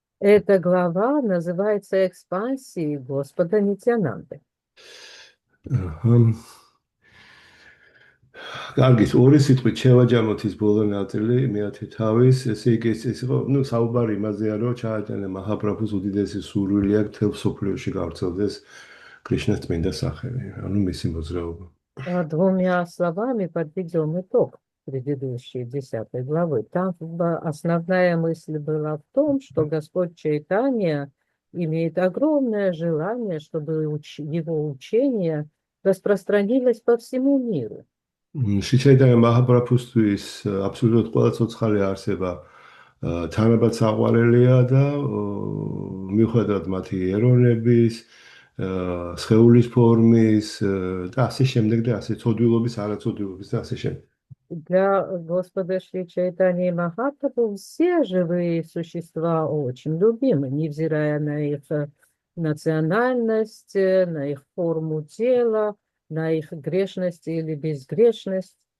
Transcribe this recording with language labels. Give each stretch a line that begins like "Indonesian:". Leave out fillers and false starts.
Russian: Эта глава называется «Экспансии Господа Нитянанды».
Georgian: აჰა. კარგის ორი სიტყვით შევაჯამოთ ის ბოლო ნაწილი მეათე თავის ესე იგი ეს იყო ნუ საუბარი იმაზეა რომ ჩაიტანა მაჰაპრაბჰუს უდიდესი სურვილი აქვს თელ სოფლიოში გავრცელდეს კრიშნას წმინდა სახელი ანუ მისი მოძრაობა.
Russian: Двумя словами подведем итог предыдущей 10 главы. Там основная мысль была в том, что Господь Чайтанья имеет огромное желание, чтобы его учение распространилось по всему миру.
Georgian: შიჩაიტანა მაჰაპრაბჰუსთვის აბსოლუტურად ყველა ცოცხალი არსება თანაბად საყვარელია და მიუხედავად მათი ეროვნების სხეულის ფორმის და ასე შემდეგ და ასე ცოდვილობის არაცოდვილობის და ასე შემდეგ.
Russian: Для Господа Шри Чайтаньи Махапрабху все живые существа очень любимы, невзирая на их национальность, на их форму тела, на их грешность или безгрешность.